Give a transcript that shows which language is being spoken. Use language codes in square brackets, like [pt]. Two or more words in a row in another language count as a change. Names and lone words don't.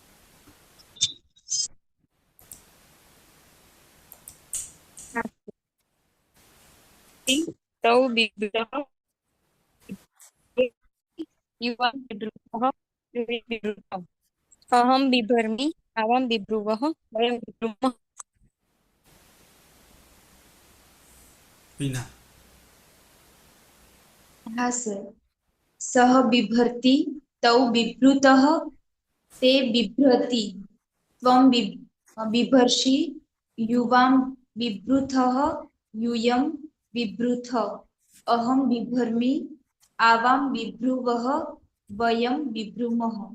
[sa] तौ बिभृतः युवां बिभृतः यूयं बिभृथ अहं बिभर्मि आवां बिभ्रुवः वयं बिभ्रुमः. [hi] पीना हाँ सर. [sa] सः बिभर्ति तौ बिभृतः ते बिभ्रति त्वं बिभर्षि युवां बिभ्रूथः यूयं बिभ्रूथ अहं बिभर्मि आवां बिभ्रुवः वयं बिभ्रूमः।